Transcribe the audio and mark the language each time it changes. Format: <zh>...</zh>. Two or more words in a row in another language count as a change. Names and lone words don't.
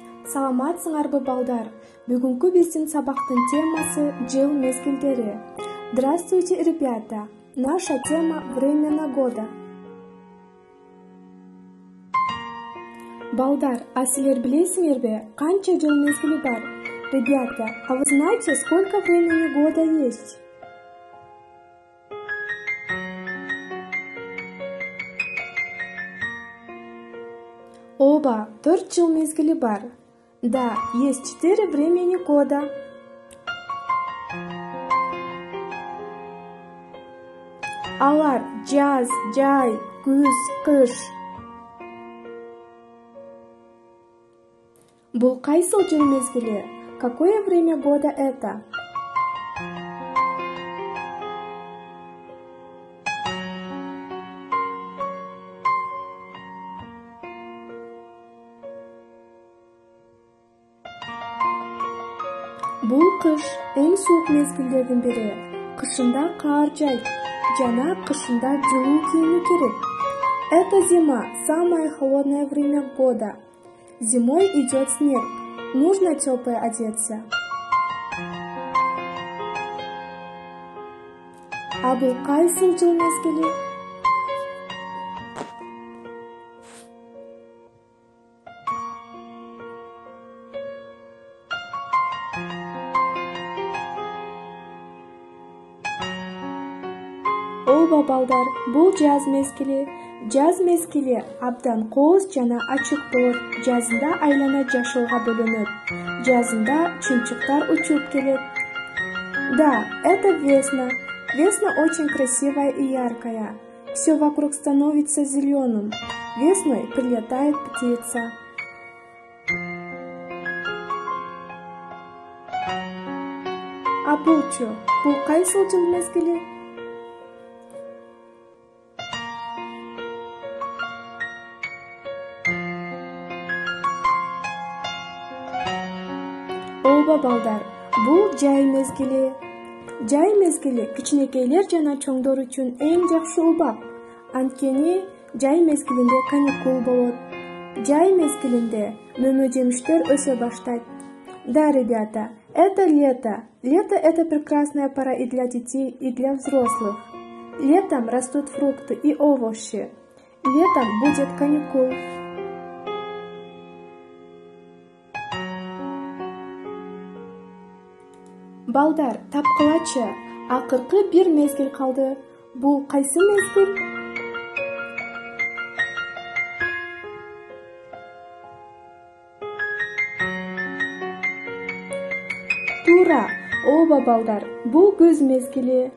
<ky>Саламатсыңарбы балдар? Бүгүнкү биздин сабактын темасы жыл мезгилдери.</ky> <ru>Здравствуйте, ребята! Наша тема времена года.</ru> <ky>Балдар, а силер билесиңерби, канча жыл мезгили бар?</ky> <ru>Ребята, а вы знаете, сколько времени года есть?</ru> <ky>Оба, 4 жыл мезгили бар.</ky> <ru>Да, есть 4 времени года.</ru> <ky>Алар жаз, жай, күз, кыш. Бул кайсыл жыл мезгили?</ky> <ru>Какое время года это?</ru> <ky>Бул кыш, эң суук мезгилдердин бири. Кышында кар жайт, жана кышында жылуу кийими керек.</ky> <ru>Это зима, самое холодное время года. Зимой идет снег, нужно теплое одеться.</ru> <ky>А бул кайсыл жыл мезгили? Оба балдар, бул жаз мезгили. Жаз мезгили абдан кооз жана ачык болот. Жазында айлана жашылга бөлөнөт. Жазында чымчыктар учуп келет.</ky> <ru>Да, это весна. Весна очень красивая и яркая. Все вокруг становится зеленым. Весной прилетает птица.</ru> <ky>А булчу, бул кайсыл жыл мезгили? Оба балдар, бул жай мезгили. Жай мезгили кичинекейлер жана чоңдор үчүн эң жакшы убак. Анткени жай мезгилинде каникул болот. Жай мезгилинде мөмө жемиштер өсө баштайт.</ky> <ru>Да, ребята, это лето. Лето — это прекрасная пора и для детей, и для взрослых. Летом растут фрукты и овощи. Летом будет каникул.</ru> <ky>Балдар, тапкылачы, акыркы бир мезгил калды. Бул кайсы мезгил? Туура, оба балдар, бул күз мезгили.</ky>